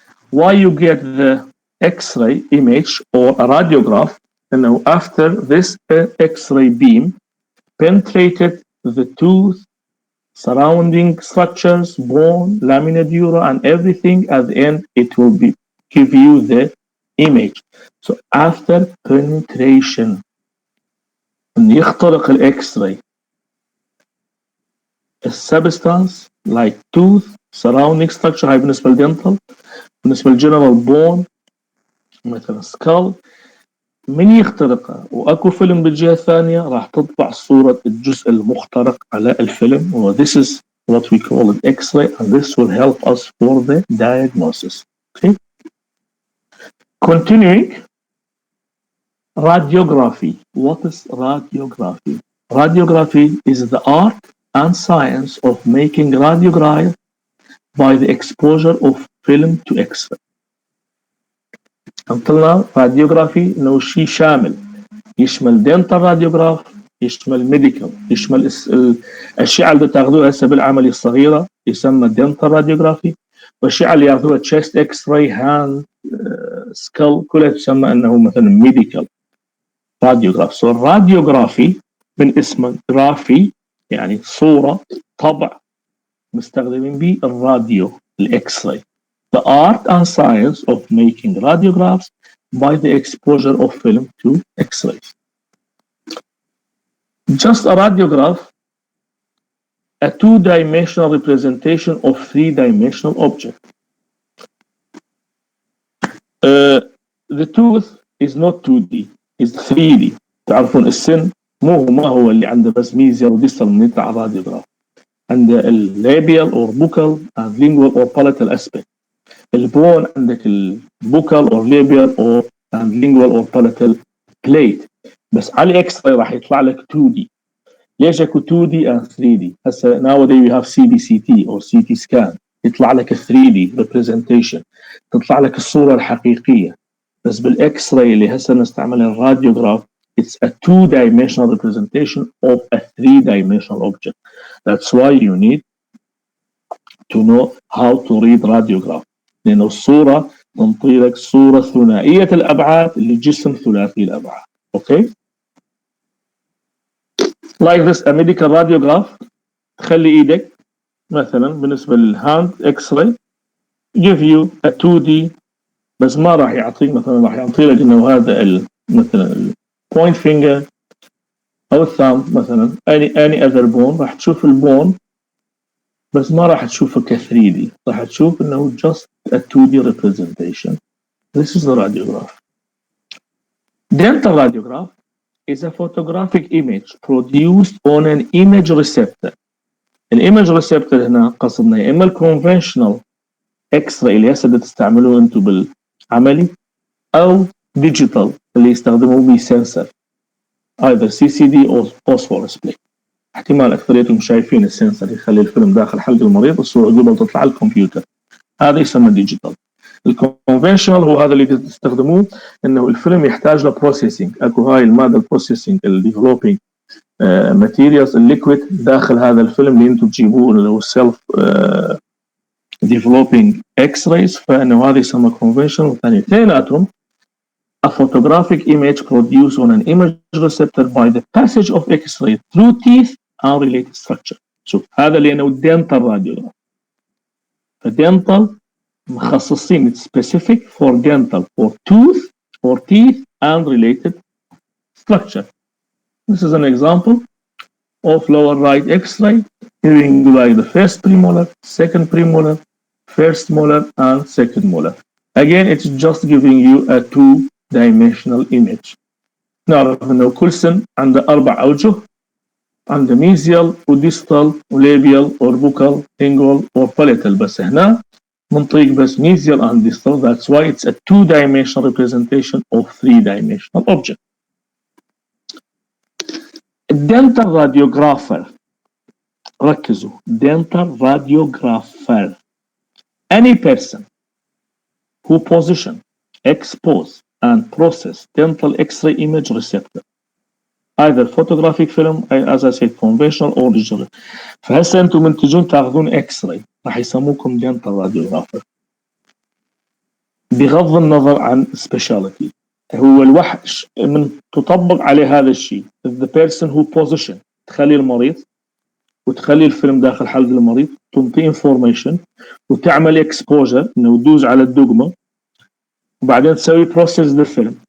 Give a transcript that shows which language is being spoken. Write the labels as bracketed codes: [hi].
[en] Why you get the X-ray image or a radiograph, [ar] إنه [en] after this X-ray beam penetrated the tooth, surrounding structures, bone, lamina dura, and everything, at the end it will give you the image. So after penetration [ar] يخترق الإكس-راي السبستانس [en] like tooth surrounding structure. [ar] هاي بالنسبة للدنتال. بالنسبة للجنرال بون مثلا سكال، من يخترقها واكو فيلم بالجهة الثانية راح تطبع صورة الجزء المخترق على الفيلم، و [en] this is what we call an X-ray, and this will help us for the diagnosis. Okay. Continuing, radiography. What is radiography? Radiography is the art and science of making radiograph by the exposure of film to X-ray. Until now, radiography [ar] إنه شيء شامل، يشمل [en] dental radiograph، [ar] يشمل medical، يشمل الأشعة اللي تاخذوها هسه بالعملية الصغيرة يسمى [en] dental radiography، [ar] والأشعة اللي ياخذوها [en] chest X-ray، hand، skull، [ar] كلها تسمى أنه مثلا [en] medical radiograph. So radiography [ar] من اسمه graphy يعني صورة طبع مستخدمين به الراديو الإكس-راي. [en] The art and science of making radiographs by the exposure of film to X-rays. Just a radiograph, a two-dimensional representation of three-dimensional object. The tooth is not 2D, it's 3D. [ar] تعرفون السن ما هو اللي عنده بس ميزيا وديستال من يطلع الراديوغراف. عند اللابيال [en] or buccal and lingual or palatal aspect. [ar] البون عندك البوكال [en] or labial or and lingual or palatal plate. [ar] بس على الاكس راي راح يطلع لك 2D. ليش اكو [en] 2D and 3D؟ [ar] هسه [en] nowadays we have CBCT or CT scan، [ar] يطلع لك [en] 3D representation، [ar] تطلع لك الصورة الحقيقية. بس بالاكس راي اللي هسه نستعملها الراديوغراف [en] it's a two-dimensional representation of a three-dimensional object. That's why you need to know how to read radiograph. [ar] لأنه الصورة تنطي لك صورة ثنائية الأبعاد لجسم ثلاثي الأبعاد. [en] Okay? Like this, a medical radiograph، [ar] تخلي إيدك مثلا بالنسبة للهاند [en] X-ray give you a 2D [ar] بس ما راح يعطيك مثلا، راح يعطي لك انه هذا مثلا البوينت فينجر او الثامب مثلا اني اذر بون، راح تشوف البون بس ما راح تشوفه ك 3 دي، راح تشوف انه [en] just a 2D representation. This is the radiograph. Dental radiograph is a photographic image produced on an image receptor. [ar] الايمج ريسبتور هنا قصدنا يا اما الكونفشنال اكس راي اللي هسه تستعملوه انتم بالعملي، او ديجيتال اللي يستخدموه به سنسر ايذر سي سي دي او فوسفورس بلاي. احتمال اكثريتهم شايفين السنسر يخلي الفيلم داخل حلق المريض، الصوره قبل تطلع على الكمبيوتر، هذا يسمى ديجيتال. الكونفشنال هو هذا اللي تستخدموه انه الفيلم يحتاج لبروسيسنج، اكو هاي الماده البروسيسنج الديفلوبينج ماتيريالز الليكويد داخل هذا الفيلم اللي انتم تجيبوه اللي هو السيلف ديفلوبينج اكس رايز، فانه هذا يسمى كونفشنال. والثاني اثنيناتهم [en] a photographic image produced on an image receptor by the passage of X-ray through teeth and related structure. [ar] شوف هذا اللي انه dental radiograph. [en] فdental [ar] مخصصين [en] specific for dental for tooth or teeth and related structure. This is an example of lower right X-ray giving like the first premolar, second premolar, first molar and second molar. Again, it's just giving you a two-dimensional image. [ar] نعرف انه كل سن عنده 4 اوجه، عنده ميزيال وديستال وليبيال اوربوكال انجول وباليتال، بس هنا منطيق بس ميزيال [en] and distal. That's why it's a two-dimensional representation of three-dimensional object. Dental radiographer، [ar] ركزوا، [en] dental radiographer any person who position, expose and process dental X-ray image receptor either photographic film as I said conventional or digital. [ar] فهسه انتم من تجون تاخذون X-ray راح يسموكم dental radiographer بغض النظر عن speciality. هو الوحش من تطبق عليه هذا الشيء [en] the person who position، [ar] تخلي المريض وتخلي الفيلم داخل حلق المريض، تنطي انفورميشن وتعمل اكسبوجر انه تدوز على الدقمه وبعدين تسوي بروسيس للفيلم.